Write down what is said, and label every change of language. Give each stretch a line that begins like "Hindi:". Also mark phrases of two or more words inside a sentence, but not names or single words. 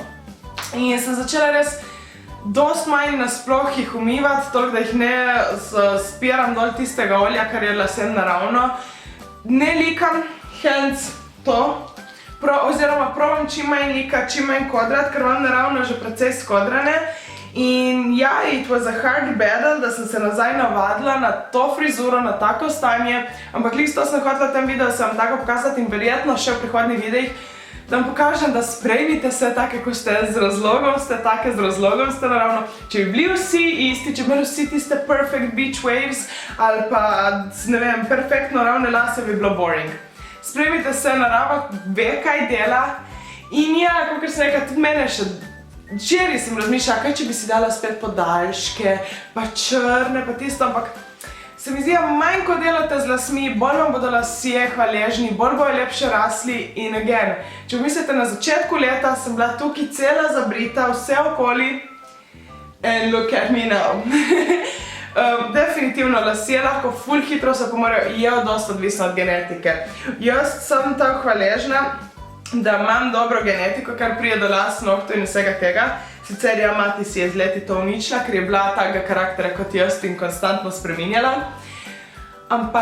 Slovenian: In sem začela res dosti manj nasploh jih umivati, toliko da jih ne spiram dol tistega olja, kar je lasem naravno. Ne likam, hence to, oziroma probam čim manj likati, čim manj kodrat, ker imam naravno že precej skodrane. In ja,
English: it was a hard battle,
Slovenian: da sem se nazaj navadila na to frizuro, na tako stanje, ampak lik to sem hotela v tem videu se vam tako pokazati in verjetno še v prihodnjih videih, da vam pokažem, da sprejmite se take, ko ste, z razlogom ste take, z razlogom ste naravno. Če bi bili vsi isti, če bi imeli vsi tiste
English: perfect beach waves
Slovenian: ali pa, ne vem, perfektno ravne lase, bi bilo boring. Sprejmite se, narava ve, kaj dela in ja, kakor se nekaj, tudi mene še včeraj sem razmišljala, kaj če bi si dala spet podaljške, pa črne, pa tisto, ampak se mi zdi, manj ko delate z lasmi, bolj vam bodo lasje hvaležni, bolj bojo lepše rasli in again. Če mislite, na začetku leta sem bila tukaj cela zabrita, vse okoli
English: and look at me now.
Slovenian: Definitivno lasje lahko ful hitro se pomorejo, je dosti odvisno od genetike. Jaz sem tako hvaležna, da imam dobro genetiko, kar prije do las, nohtov in vsega tega. Sicer ja, mati si je z leti to uničila, ker je bila takega karaktera kot jaz in konstantno spreminjala.